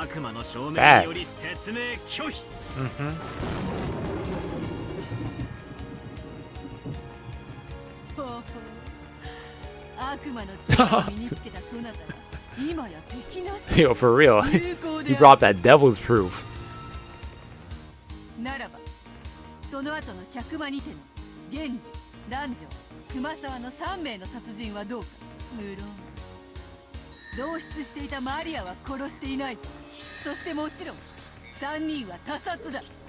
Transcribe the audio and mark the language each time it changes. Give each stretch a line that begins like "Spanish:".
Japanese: 悪魔の証明により説明拒否。ほうほう。悪魔の力を身につけたそなたは今や敵なし。
English: Yo, for real. He brought that devil's proof.
Japanese: ならばその後の客間にての源氏、男女、熊沢の3名の殺人はどうか。無論同室していたマリアは殺していないぞ。そしてもちろん3人は他殺だ。